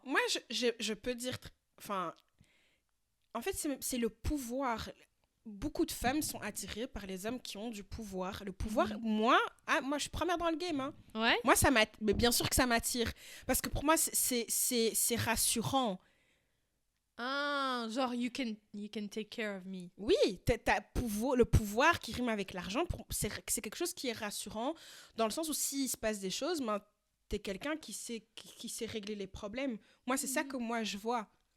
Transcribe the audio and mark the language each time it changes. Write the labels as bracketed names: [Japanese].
[French] Moi, je peux dire... Enfin... En fait, c'est le pouvoir. Beaucoup de femmes sont attirées par les hommes qui ont du pouvoir. Le pouvoir, moi, je suis première dans le game. Hein. Ouais. Moi, mais bien sûr que ça m'attire. Parce que pour moi, c'est rassurant. [English] Genre, you can take care of me. [French] Oui, le pouvoir qui rime avec l'argent, c'est quelque chose qui est rassurant. Dans le sens où s'il se passe des choses, ben, t'es quelqu'un qui sait régler les problèmes. Moi, c'est ça que moi, je vois.